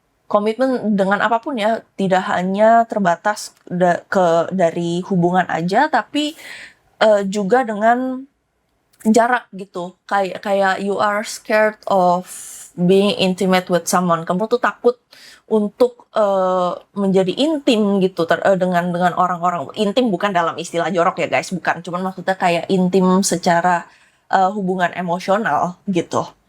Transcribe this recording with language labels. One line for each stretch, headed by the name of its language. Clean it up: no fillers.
Indonesian: Komitmen dengan apapun ya, tidak hanya terbatas dari hubungan aja, tapi juga dengan jarak gitu. Kayak
English: you are scared of being intimate with someone.
Indonesian: Kamu tuh takut untuk menjadi intim gitu dengan orang-orang. Intim bukan dalam istilah jorok ya guys, bukan. Cuman maksudnya kayak intim secara hubungan emosional gitu.